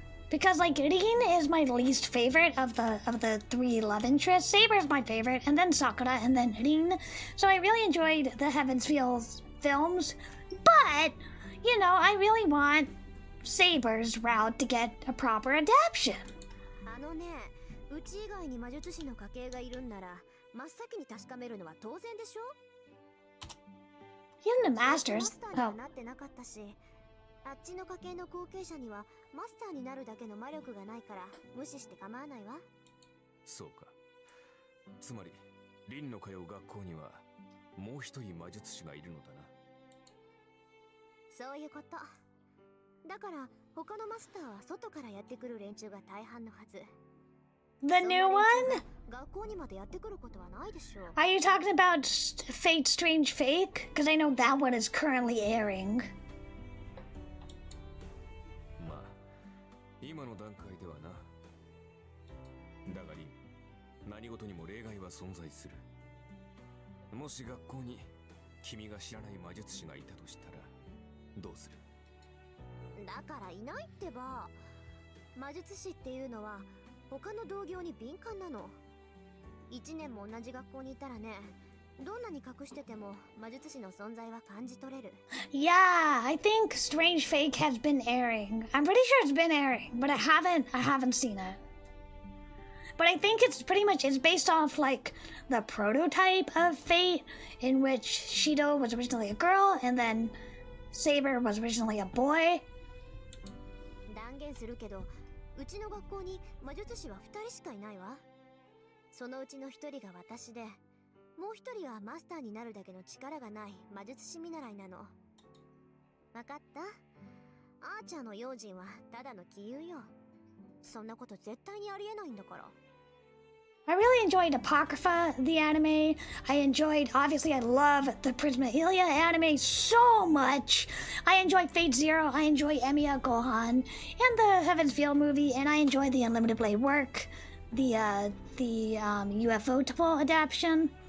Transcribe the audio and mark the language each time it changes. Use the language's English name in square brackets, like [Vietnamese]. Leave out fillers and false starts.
[English] Because, like, Rin is my least favorite of the three love interests. Saber is my favorite, and then Sakura, and then Rin. So I really enjoyed the Heaven's Feels films. But, you know, I really want Saber's route to get a proper adaptation. [Japanese] あのね、うち以外に魔術師の家系がいるんなら、真っ先に確かめるのは当然でしょ? [English] Even the Masters. [Japanese] マスターにはなってなかったし、あっちの家系の後継者にはマスターになるだけの魔力がないから無視して構わないわ。そうか。つまり凛の通う学校にはもう一人魔術師がいるのだな。そういうこと。だから他のマスターは外からやってくる連中が大半のはず。 [English] The new one? [Japanese] 学校にまでやってくることはないでしょう。 [English] Are you talking about Fate Strange Fake? Because I know that one is currently airing. [Japanese] まあ今の段階ではな。だが凛、何事にも例外は存在する。もし学校に君が知らない魔術師がいたとしたらどうする？だからいないってば。魔術師っていうのは他の同業に敏感なの。 1年も同じ学校にいたらね、どんなに隠してても魔術師の存在は感じ取れる。 [English] Yeah, I think Strange Fake has been airing. I'm pretty sure it's been airing, but I haven't seen it. But I think it's based off like the prototype of Fate, in which Shido was originally a girl and then Saber was originally a boy. [Japanese] 断言するけど、うちの学校に魔術師は2人しかいないわ。そのうちの1人が私で、もう1人はマスターになるだけの力がない魔術師見習いなの。わかった？アーチャーの用心はただの杞憂よ。そんなこと絶対にありえないんだから。 [English] I really enjoyed Apocrypha, the anime. Obviously, I love the Prisma Ilia anime so much. I enjoyed Fate Zero, I enjoy Emiya Gohan, and the Heaven's Feel movie, and I enjoyed the Unlimited Blade work, the UFO Temple adaptation.